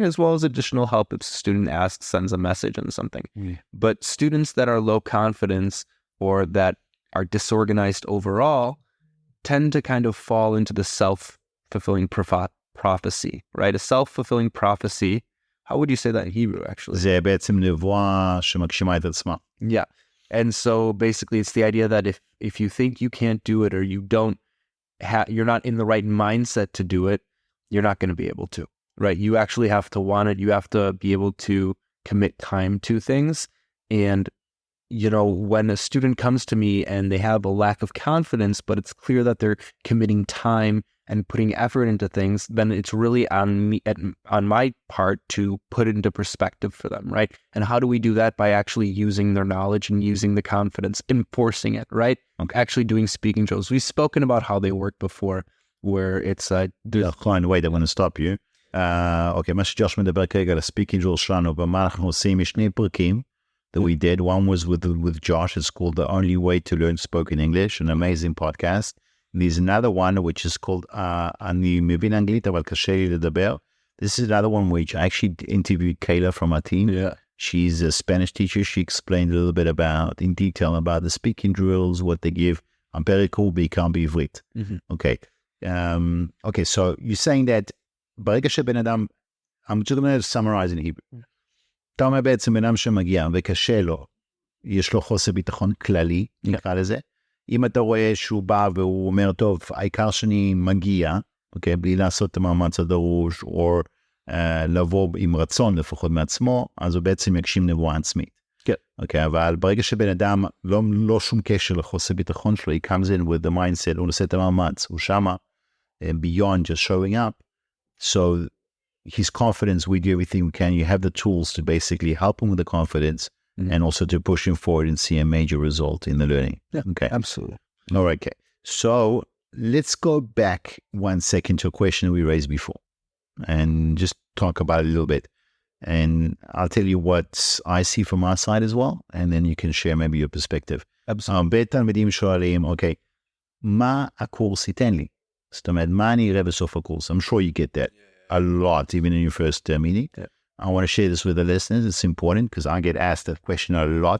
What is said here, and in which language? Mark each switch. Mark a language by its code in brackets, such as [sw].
[en] As well as additional help if a student asks, sends a message and something. But students that are low confidence or that are disorganized overall tend to kind of fall into the self-fulfilling prophecy, right? A self-fulfilling prophecy. How would you say that in Hebrew, actually? [he] זה בעצם נבואה שמגשימה את עצמה. [en] Yeah. And so basically it's the idea that if you think you can't do it or you're not in the right mindset to do it, you're not going to be able to, right? You actually have to want it. You have to be able to commit time to things. And, when a student comes to me and they have a lack of confidence, but it's clear that they're committing time and putting effort into things, then it's really on me, on my part to put it into perspective for them, right? And how do we do that? By actually using their knowledge and using the confidence, enforcing it, right? Okay. Actually doing speaking drills. We've spoken about how they work before, where it's... wait, I want to stop you. [he] Okay, מה שג'וש מדבר כרגע על הספיקינג דריל שלנו, ומה אנחנו עושים, יש שני פרקים [en] that we did. One was with Josh. It's called The Only Way to Learn Spoken English, an amazing podcast. There's another one which is called [he] אני מבין אנגלית אבל קשה לי לדבר. [en] This is another one which I actually interviewed Kayla from our team. Yeah. She's a Spanish teacher. She explained a little bit in detail about the speaking drills, what they give. [he] פרק הוא בעיקר בעברית. [en] Okay. Okay, so you're saying that [he] ברגע שבן אדם, [en] I'm just going to summarize in Hebrew. [he] אתה אומר בעצם בן אדם שמגיע וקשה לו, יש לו חוסר ביטחון כללי, נקרא לזה. אם אתה רואה שהוא בא והוא אומר, טוב, העיקר שאני מגיע, אוקיי, בלי לעשות את המאמץ הדרוש, או לבוא עם רצון לפחות מעצמו, אז הוא בעצם יגשים נבואה עצמית. כן. אוקיי, אבל ברגע שבן אדם לא שום קשר לחוסר ביטחון שלו, [en] he comes in with the mindset, [he] הוא עושה את המאמץ, הוא שמה, [en] beyond just showing up, so his confidence, we do everything we can, you have the tools to basically help him with the confidence, and also to push him forward and see a major result in the learning. Yeah, okay. Absolutely. All right, okay. So let's go back 1 second to a question we raised before and just talk about it a little bit. And I'll tell you what I see from our side as well, and then you can share maybe your perspective. Absolutely. [he] הרבה תלמידים שואלים, אוקיי, מה הקורס ייתן לי? זאת אומרת, מה אני אראה בסוף הקורס? [en] I'm sure you get that a lot, even in your first meeting. Yeah. I want to share this with the listeners. It's important because I get asked that question a lot.